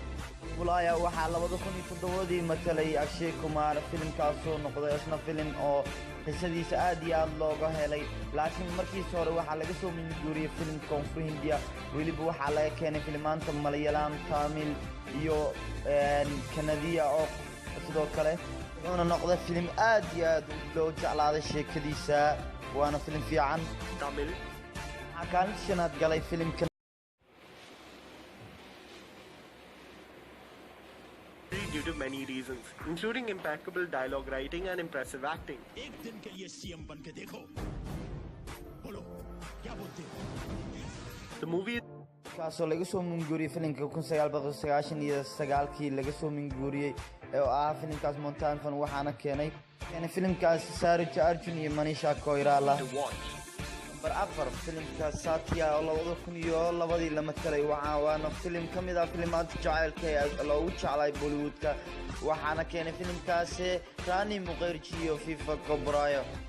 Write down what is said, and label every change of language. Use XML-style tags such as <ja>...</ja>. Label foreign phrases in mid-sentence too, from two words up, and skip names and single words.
<so>2007 matalay Akshay Kumar filimkaas oo noqday isna filim oo qisadiisa aad iyo aad looga helay laakiin markii hore waxa laga soo minguuriyay filim koonfur Hindiya waliba waxa laga keenay filmaanta Malayalam Tamil iyo Kanadiya oo sidoo kale wuxuuna noqday filim aad iyo aad loo jeclaaday sheekadiisa waana filim fiican Tamil akaan shanaad galay filimka</so> <en>due to many reasons including impeccable dialogue writing and impressive acting</en> <hi>एक दिन के लिए सीएम बन के देखो बोलो क्या बोलते हो</hi> <en>the movie</en> <so>kaasoo laga soo minguuriyay filimka 1999 laga soo minguuriyay oo filimkaas Montan Fan waxaana keenay filimkaas Saroj Arjun iyo Manisha Koirala number 4 filimka Satya oo 2002 la matalay waana filim kamid ah filimaanta jacaylka ee loogu jeclay Bollywoodka waxaana keenay filimkaas Rani Mukherjee iyo FIFA Kobrayo</so>